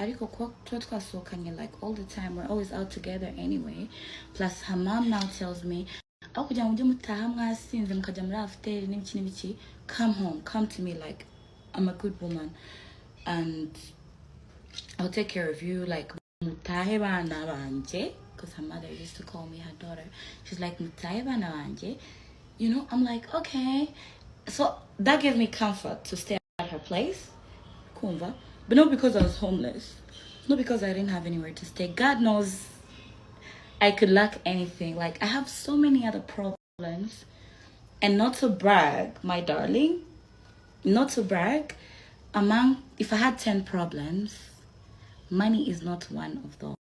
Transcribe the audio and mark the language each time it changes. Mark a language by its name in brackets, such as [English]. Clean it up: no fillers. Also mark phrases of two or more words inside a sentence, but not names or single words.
[English] Like all the time, we're always out together anyway. Plus her mom now tells me, come home, come to me, like I'm a good woman and I'll take care of you, like [Kinyarwanda] mutahe bana banje, [English] because her mother used to call me her daughter. She's like, [Kinyarwanda] mutahe bana banje. [English] You know, I'm like, okay. So that gave me comfort to stay at her place. Kumva. But not because I was homeless. Not because I didn't have anywhere to stay. God knows I could lack anything. Like, I have so many other problems. And not to brag, my darling, not to brag, if I had 10 problems, money is not one of them.